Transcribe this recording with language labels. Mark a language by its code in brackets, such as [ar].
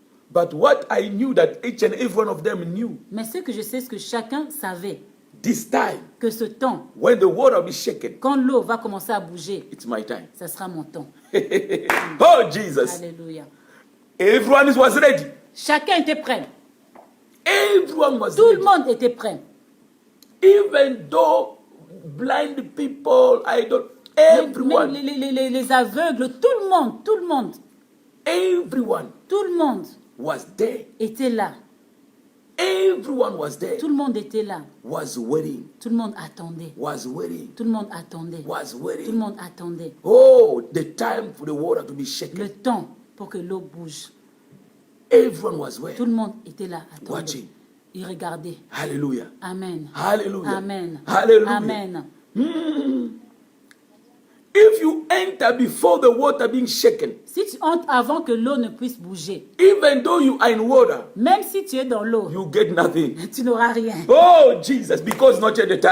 [en] But what I knew that each and every one of them knew, [fr] Mais ce que je sais, c'est que chacun savait [en] this time, [fr] que ce temps, [en] when the water will be shaken, [fr] quand l'eau va commencer à bouger, [en] it's my time. [fr] ça sera mon temps. [en] Oh, Jesus. [fr] Alléluia. [en] Everyone was ready. [fr] Chacun était prêt. [en] Everyone was [fr] Tout le [en] ready. [fr] monde était prêt. [en] Even though blind people, everyone, [fr] Les aveugles, tout le monde [en] was there. [fr] était là. [en] Everyone was there. [fr] Tout le monde était là. [en] Was waiting. [fr] Tout le monde attendait. [en] Was waiting. [fr] Tout le monde attendait. [en] Was [fr] Tout le [en] waiting. [fr] monde attendait. [en] Oh, the time for the water to be [fr] Le [en] shaken. [fr] temps pour que l'eau bouge. [en] Everyone was waiting. [fr] Tout le monde était là, attendait. [en] Watching. [fr] Il regardait. Hallelujah. Amen. Hallelujah. Amen. Hallelujah. Amen. [en] If you enter before the water being shaken, [fr] Si tu entres avant que l'eau ne puisse bouger, [en] even though you are in water, [fr] même si tu es dans l'eau, [en] you get nothing. [fr] tu n'auras rien. [en] Oh, Jesus, because it's not yet the